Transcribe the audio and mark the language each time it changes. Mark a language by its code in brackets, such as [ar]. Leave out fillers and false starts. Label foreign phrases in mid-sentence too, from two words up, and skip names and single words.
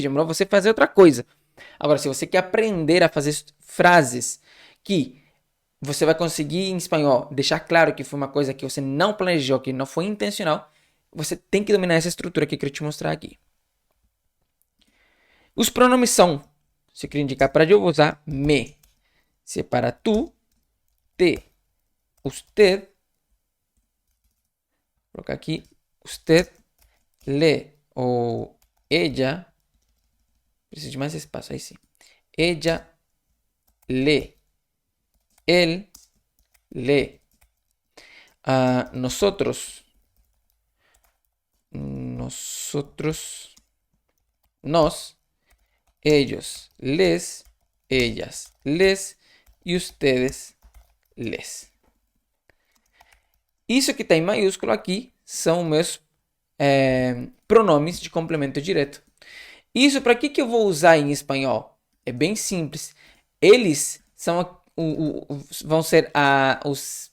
[pt] É melhor você fazer outra coisa. Agora, se você quer aprender a fazer frases que você vai conseguir em espanhol deixar claro que foi uma coisa que você não planejou, que não foi intencional, você tem que dominar essa estrutura que eu quero te mostrar aqui. Os pronomes são, se eu queria indicar para eu vou usar me. Se é para [es] tu, te, usted, [pt] vou colocar aqui, [es] usted, le ou ella, [pt] preciso de mais espaço, aí sim. [es] Ella, le, él, le. Nosotros, nos, ellos, les, ellas, les e ustedes, les. [pt] Isso que está em maiúsculo aqui são meus pronomes de complemento direto. Isso para que eu vou usar em espanhol? É bem simples. Eles são vão ser os...